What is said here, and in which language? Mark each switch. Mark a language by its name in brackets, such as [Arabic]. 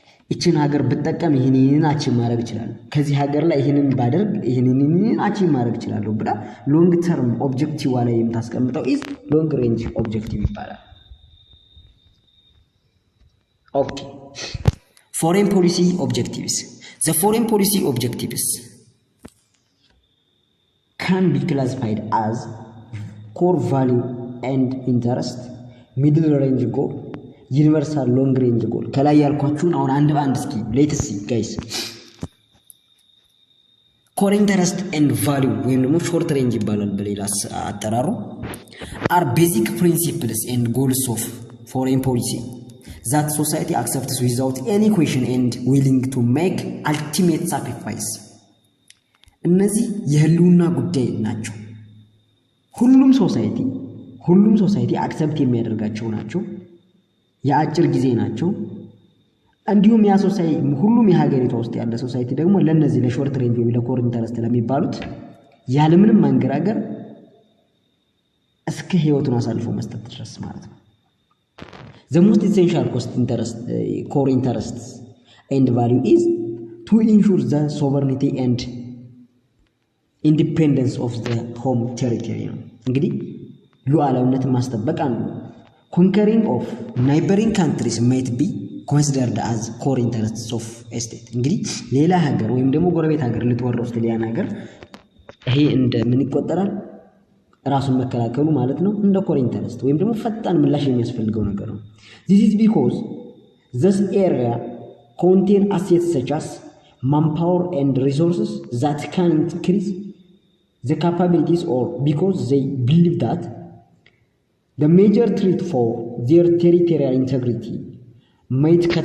[Amharic] እቺን ሀገር ብጠቀም ይሄንን አቺቭ ማድረግ ይችላል፣ ከዚህ ሀገር ላይ ይሄንን ባደርግ ይሄንን አቺቭ ማድረግ ይችላል ብላ ሎንግ ተርም ኦብጀክቲቭ ላይ የምታስቀምጠው ኢዝ ሎንግ ሬንጅ ኦብጀክቲቭ ይባላል። ኦኬ [English] foreign policy objectives. The foreign policy objectives can be classified as core value and interest, middle range goal, universal long range goal. [Amharic] ከላይ ያልኳችሁን አሁን አንድ በአንድ እስኪ ሌትስ ሲ ጋይስ። [English] core interest and value [Amharic] ወይም ደግሞ [English] short range [Amharic] ይባላል በሌላ አጠራሩ [English] are basic principles and goals of foreign policy that society accepts without any question and willing to make ultimate sacrifice. [Amharic] እነዚህ የህልውና ጉዳይ ናቸው። ሁሉም ሶሳይቲ ሁሉም ሶሳይቲ አክሰፕት የሚያደርጋቸው ናቸው። የአጭር ጊዜ ናቸው። እንዲሁም ያ ሶሳይቲ ሁሉም የሀገሪቷ ውስጥ ያለ ሶሳይቲ ደግሞ ለነዚህ ለሾርት ሬንጅ ወይ ለኮር ኢንተረስት ለሚባሉት ያለምንም ማንገራገር [English] እስከ ህይወቱን አሳልፎ መስጠት ድረስ ማለት ነው። the most essential core interests and value is to ensure the sovereignty and independence of the home territory [Amharic] ነው። እንግዲህ ሉዓላዊነትን ማስጠበቅ አንዱ [English] conquering of neighboring countries might be considered as core interests of a state። [Amharic] እንግዲህ ሌላ ሀገር ወይም ደግሞ ጎረቤት ሀገር ልትወረው ስትል ያን ሀገር ይሄ እንደ ምን ይቆጠራል? ራሱን መከላከሉ ማለት ነው። እንደ core interest ወይም ደግሞ ፈጣን ምላሽ የሚያስፈልገው ነገር ነው። [English] this is because this area contain assets such as manpower and resources that can increase the capabilities or because they believe that the major threat for their territorial integrity might